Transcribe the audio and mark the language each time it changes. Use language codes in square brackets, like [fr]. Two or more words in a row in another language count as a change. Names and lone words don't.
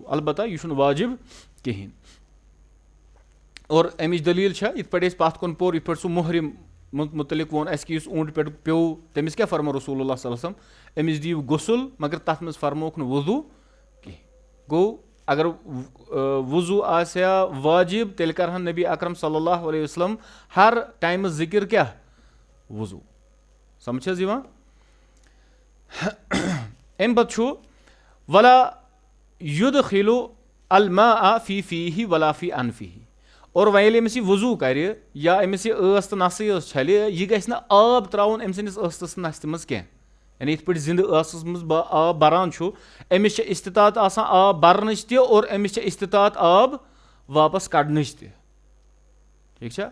[ks] البتہ یہِ چھُنہٕ واجِب کِہینۍ. اور اَمِچ دٔلیٖل چھےٚ یِتھ پٲٹھۍ اَسہِ پَتھ کُن پوٚر, یِتھ پٲٹھۍ سُہ مُحرِم مُتعلِق ووٚن اَسہِ کہِ یُس اوٗنٛٹہِ پٮ۪ٹھ پیوٚو تٔمِس کیٛاہ فرمو [ar] رسول اللہ صلی اللہ علیہ وسلم, [ks] أمِس دِیِو غسُل مگر تَتھ منٛز فرموکھ نہٕ وضوٗ کِہینۍ. گوٚو اگر وضوٗ آسہِ ہا واجِب تیٚلہِ کَرہن نبی اکرم [ar] صلی اللہ علیہ وسلم [ks] ہر ٹایمہٕ ذِکِر کیٛاہ, وضوٗ. سمجھ حظ یِوان. اَمہِ پتہٕ چھُ [ar] ولا یُدخِلُ الماء فی فیہ ولا فی انفیہ, [ks] اور وۄنۍ ییٚلہِ أمِس یہِ وضوٗ کَرِ یا أمِس یہِ ٲس تہٕ نسٕے ٲس چھلہِ, یہِ گژھِ نہٕ آب ترٛاوُن أمۍ سٕنٛدِس ٲسَس تہٕ نستہِ منٛز کینٛہہ. یعنی یِتھ پٲٹھۍ زِندٕ ٲسَس منٛز آب بَران چھُ, أمِس چھِ اِستِطاعت آسان آب بَرنٕچ تہِ اور أمِس چھِ اِستِطاعت آب واپس کَڑنٕچ تہِ ٹھیٖک چھا.